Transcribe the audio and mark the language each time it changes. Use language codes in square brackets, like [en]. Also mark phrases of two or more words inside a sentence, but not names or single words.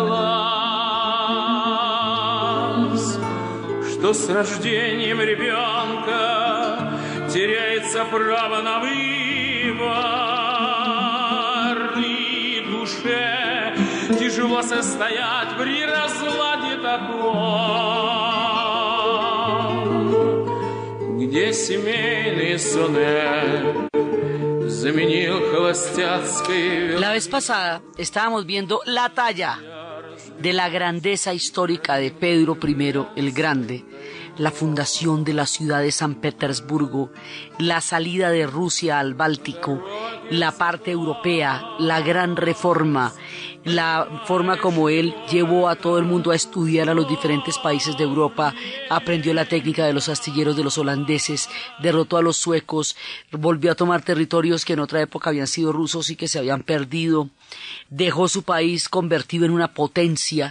[ru] удалась, что с рождением ребенка теряется право на выбор, и душе тяжело состоять при разладе таком, где семейный сонет заменил холостяцкой. [es] La vez pasada estábamos viendo la talla de la grandeza histórica de Pedro I el Grande, la fundación de la ciudad de San Petersburgo, la salida de Rusia al Báltico, la parte europea, la gran reforma, la forma como él llevó a todo el mundo a estudiar a los diferentes países de Europa, aprendió la técnica de los astilleros de los holandeses, derrotó a los suecos, volvió a tomar territorios que en otra época habían sido rusos y que se habían perdido, dejó su país convertido en una potencia.